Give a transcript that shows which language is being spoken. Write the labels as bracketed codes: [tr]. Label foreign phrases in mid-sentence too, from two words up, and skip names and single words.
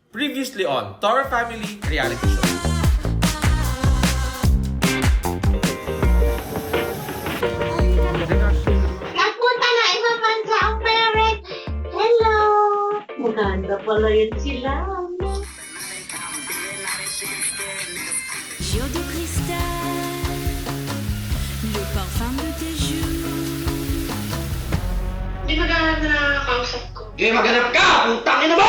[en] Previously on Tor Family Reality Show. [tl] Nagpunta na ibang bansa ang parent. Hello! Maganda pala yun sila. [fr] Yeux de cristal, le parfum de tes joues. [tl] Di maganda na kausap ko. Sige, maghanap ka! Putang ina mo!